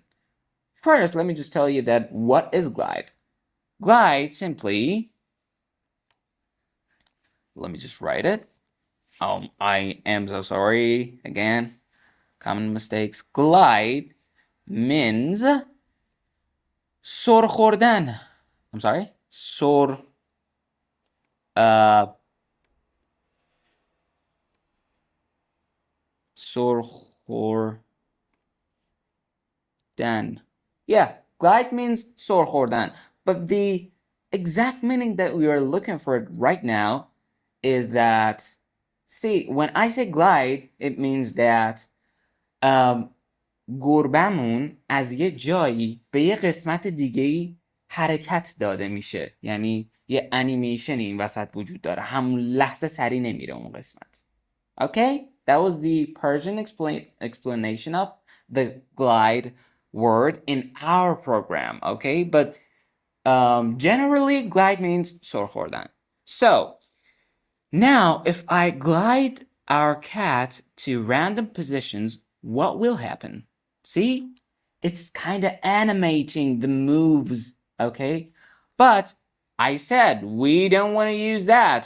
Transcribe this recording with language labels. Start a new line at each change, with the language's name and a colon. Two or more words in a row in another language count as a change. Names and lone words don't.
English: First, let me just tell you that what is glide? Glide simply, let me just write it. I am so sorry again. Common mistakes. Glide means
Persian: سر خوردن.
English: I'm sorry.
Persian: سر سر خوردن.
English: Yeah, glide means
Persian: سر خوردن.
English: But the exact meaning that we are looking for right now is that, see, when I say glide, it means that
Persian: گربه‌مون از یه جایی به یه قسمت دیگه‌ای حرکت داده میشه. یعنی یه انیمیشنی این وسط وجود داره. همون لحظه سری نمیره اون قسمت.
English: Okay? That was the Persian explanation of the glide word in our program. Okay? But generally, glide means
Persian: سر خوردن.
English: So, now if I glide our cat to random positions, what will happen? See? It's kind of animating the moves, okay? But I said we don't want to use that.